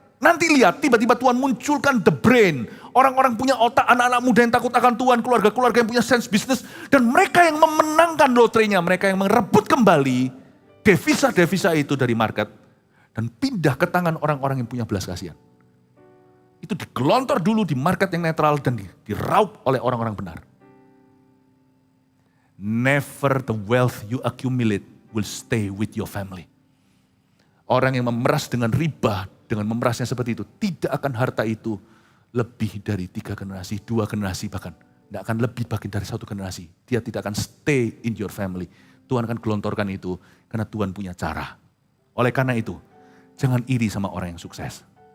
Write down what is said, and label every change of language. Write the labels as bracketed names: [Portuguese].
[Indonesian] Nanti lihat, tiba-tiba Tuhan munculkan the brain. Orang-orang punya otak, anak-anak muda yang takut akan Tuhan, keluarga-keluarga yang punya sense bisnis. Dan mereka yang memenangkan lotrenya, mereka yang merebut kembali devisa-devisa itu dari market. Dan pindah ke tangan orang-orang yang punya belas kasihan. Itu digelontor dulu di market yang netral dan diraup oleh orang-orang benar. [English] Never the wealth you accumulate will stay with your family. [Indonesian] Orang yang memeras dengan riba, dengan memerasnya seperti itu, tidak akan harta itu lebih dari 3 generasi, 2 generasi bahkan. Tidak akan lebih bagian dari 1 generasi. Dia tidak akan [English] stay in your family. [Indonesian] Tuhan akan gelontorkan itu karena Tuhan punya cara. Oleh karena itu, jangan iri sama orang yang sukses.